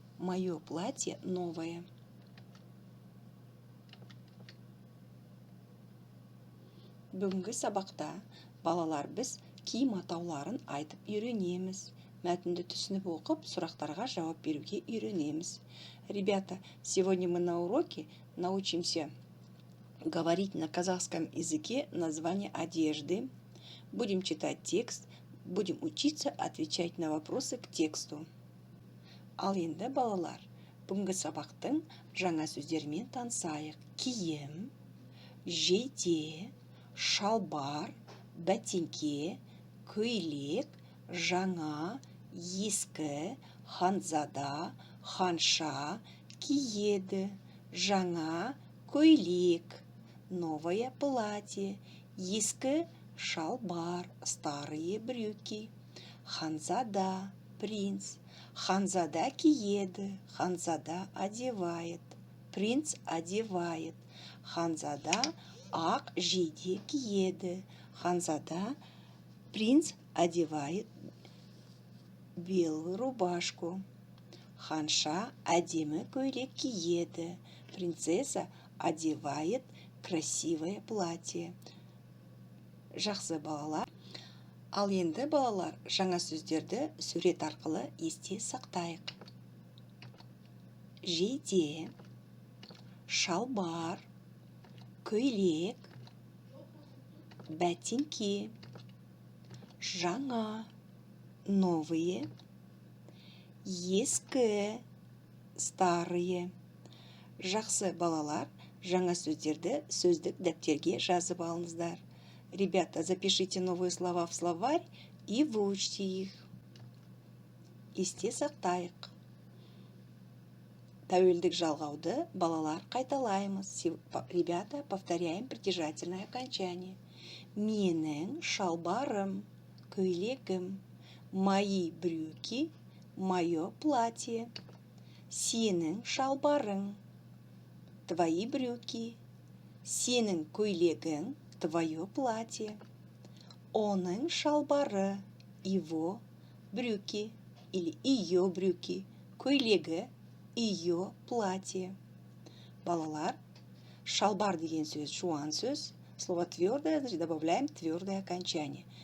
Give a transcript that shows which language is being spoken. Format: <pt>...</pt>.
<ru>Мое платье новое.</ru> <kk>Бүгінгі сабақта балалар біз киім атауларын айтып үйренеміз. Мәтінді түсініп оқып, сұрақтарға жауап беруге үйренеміз.</kk> <ru>Ребята, сегодня мы на уроке научимся говорить на казахском языке название одежды. Будем читать текст, будем учиться отвечать на вопросы к тексту.</ru> <kk>Ал енді балалар, бүгінгі сабақтың жаңа сөздермен танысайық. Киім, жейде, шалбар, бәтеңке, көйлек, жаңа, ескі, ханзада, ханша, киеді, жаңа, көйлек,</kk> <ru>новое платье,</ru> <kk>ескі, шалбар,</kk> <ru>старые брюки,</ru> <kk>ханзада,</kk> <ru>принц.</ru> <kk>Ханзада киеді, ханзада</kk> <ru>одевает, принц одевает.</ru> <kk>Ханзада ақ жейде киеді, ханзада</kk> <ru>принц одевает белую рубашку.</ru> <kk>Ханша әдемі көйлек киеді,</kk> <ru>принцесса одевает красивое платье.</ru> <kk>Жақсы балалар. Ал енді балалар, жаңа сөздерді сурет арқылы есте сақтайық. Жейде, шалбар, көйлек, бәтеңке, жаңа,</kk> <ru>новые,</ru> <kk>ескі,</kk> <ru>старые.</ru> <kk>Жақсы балалар, жаңа сөздерді сөздік дәптерге жазып алыңыздар.</kk> <ru>Ребята, запишите новые слова в словарь и выучите их.</ru> <kk>Есте сақтайық. Тәуелдік жалғауды балалар қайталаймыз.</kk> <ru>Ребята, повторяем притяжательное окончание.</ru> <kk>Менің шалбарым, көйлегім,</kk> <ru>мои брюки, мое платье.</ru> <kk>Сенің шалбарың,</kk> <ru>твои брюки,</ru> <kk>сенің көйлегің,</kk> <ru>твое платье.</ru> <kk>Оның шалбары,</kk> <ru>его брюки или ее брюки,</ru> <kk>көйлегі,</kk> <ru>ее платье.</ru> <kk>Балалар, шалбар деген сөз жуан сөз,</kk> <ru>слово твердое, значит добавляем твердое окончание.</ru>